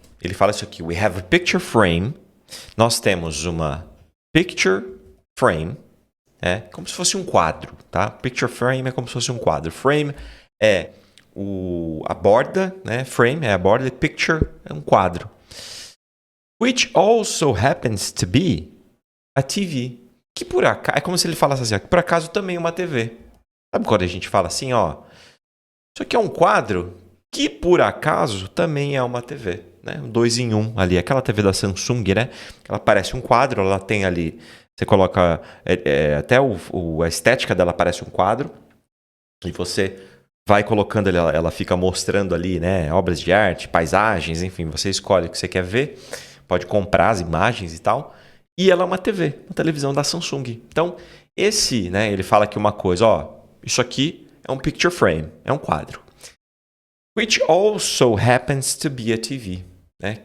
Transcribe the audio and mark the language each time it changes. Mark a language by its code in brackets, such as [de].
[pt] Ele fala isso aqui. [en] We have a picture frame. [pt] Nós temos uma picture frame, como se fosse um quadro, tá? Picture frame é como se fosse um quadro. Frame é a borda, né? Frame é a borda, picture é um quadro. [en] Which also happens to be a TV. [pt] Que por acaso, é como se ele falasse assim, ó, que por acaso também é uma TV. Sabe quando a gente fala assim, ó? Isso aqui é um quadro que por acaso também é uma TV, né? Um 2 em 1 ali, aquela TV da Samsung, né? Ela parece um quadro, ela tem ali, você coloca até a estética dela parece um quadro e você vai colocando ali, ela fica mostrando ali, né, obras de arte, paisagens, enfim, você escolhe o que você quer ver, pode comprar as imagens e tal. E ela é uma TV, uma televisão da Samsung. Então, né, ele fala aqui uma coisa, ó, isso aqui é um picture frame, é um quadro. [en] Which also happens to be a TV, né?